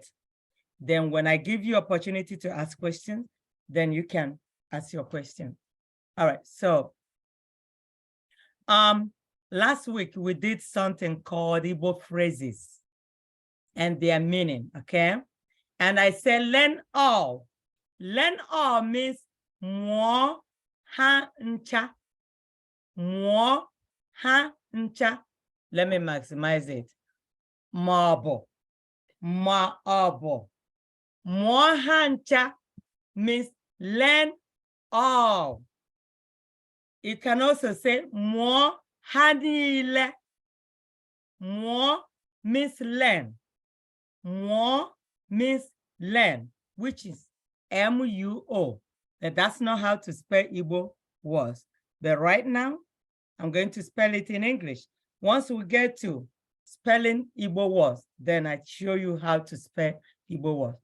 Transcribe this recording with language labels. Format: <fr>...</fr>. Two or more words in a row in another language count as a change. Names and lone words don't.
<en>Then when I give you opportunity to ask questions, then you can ask your question. All right, so last week we did something called Igbo phrases and their meaning, okay? And I said learn all. Learn all means</en> <ig>mo ha ncha. Mo ha ncha.</ig> <en>Let me maximize it. Mabo. Mabo.</en> <ig>Mo ha ncha</ig> <en>means learn all. You can also say</en> <ig>mo ha niile.</ig> <en>Mo means learn. Mo means learn, which is M-U-O. And that's not how to spell Igbo words. But right now, I'm going to spell it in English. Once we get to spelling Igbo words, then I show you how to spell Igbo words.</en>